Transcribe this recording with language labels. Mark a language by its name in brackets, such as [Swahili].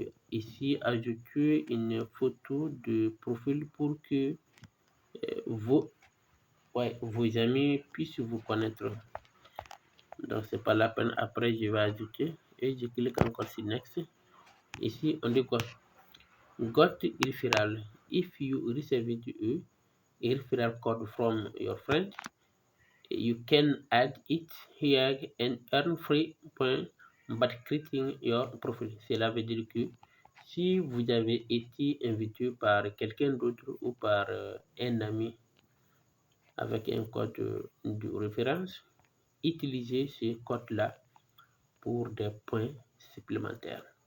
[French] Ici, ajouter une photo de profil pour que vos amis puissent vous connaître. Donc, c'est pas la peine. Après, je vais ajouter et je clique encore sur Next. Ici, on dit quoi? [English] Got referral. If you receive a referral code from your friend, you can add it here and earn free points by creating your profile. [French] Cela veut dire que si vous avez été invité par quelqu'un d'autre ou par un ami avec un code de référence, utilisez ce code-là pour des points supplémentaires.